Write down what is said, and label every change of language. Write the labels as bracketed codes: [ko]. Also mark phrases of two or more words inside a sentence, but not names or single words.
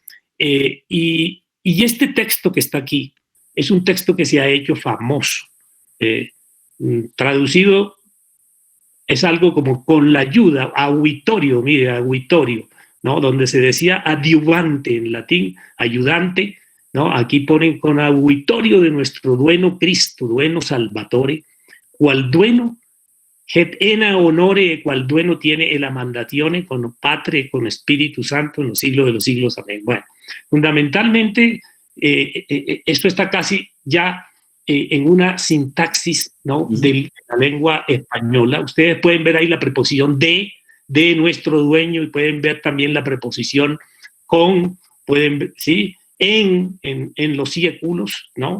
[es] y este texto que está aquí es un texto que se ha hecho famoso, traducido es algo como con la ayuda, auitorio, mire, auitorio, ¿no?, donde se decía adiuvante en latín, ayudante, ¿no? Aquí ponen con auitorio de nuestro dueno Cristo, dueno Salvatore, cual dueno, et ena honore, cual dueno tiene el amandatione con Patre, con Espíritu Santo en los siglos de los siglos. Amén. Bueno, fundamentalmente esto está casi ya en una sintaxis, ¿no?, de la lengua española. Ustedes pueden ver ahí la preposición de nuestro dueño, y pueden ver también la preposición con, pueden ver, ¿sí?, en los siéculos, ¿no?